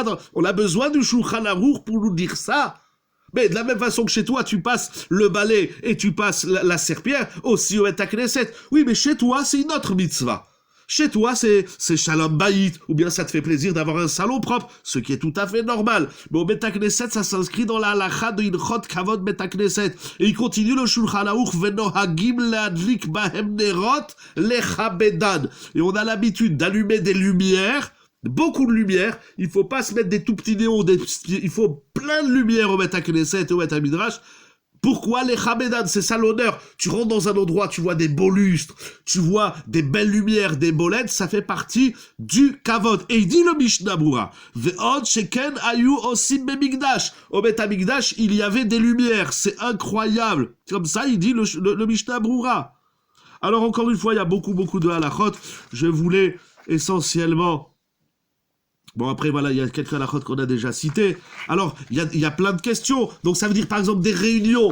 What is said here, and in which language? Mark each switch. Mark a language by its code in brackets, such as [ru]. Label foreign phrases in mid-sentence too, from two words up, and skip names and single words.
[fr] On a besoin du Shulchan Aruch pour nous dire ça. Mais de la même façon que chez toi, tu passes le balai et tu passes la serpillère, aussi au [he] בית הכנסת. [fr] Oui, mais chez toi, c'est une autre mitzvah. Chez toi, c'est [he] שלום בית, [fr] ou bien ça te fait plaisir d'avoir un salon propre, ce qui est tout à fait normal. Mais au Bet HaKnesset, ça s'inscrit dans la halakha de [he] הלכות כבוד בית הכנסת. [fr] Et il continue le Shulchan Aruch, [he] ונוהגים להדליק בהם נרות לכבדן. [fr] Et on a l'habitude d'allumer des lumières, beaucoup de lumière, il faut pas se mettre des tout petits néons, il faut plein de lumière au [he] בית הכנסת [fr] et au [he] בית המדרש. [fr] Pourquoi les Chabedan? C'est ça l'honneur. Tu rentres dans un endroit, tu vois des beaux lustres, tu vois des belles lumières, des beaux LED, ça fait partie du kavod. Et il dit le Mishnah Berurah, [he] ועוד שכן היו עושים במקדש. [fr] Au [he] בית המקדש, [fr] il y avait des lumières, c'est incroyable. Comme ça, il dit le Mishnah Berurah. Alors encore une fois, il y a beaucoup de halachot. Je voulais essentiellement... Bon, après, voilà, il y a quelques halakhot qu'on a déjà cités. Alors, il y a plein de questions. Donc, ça veut dire, par exemple, des réunions.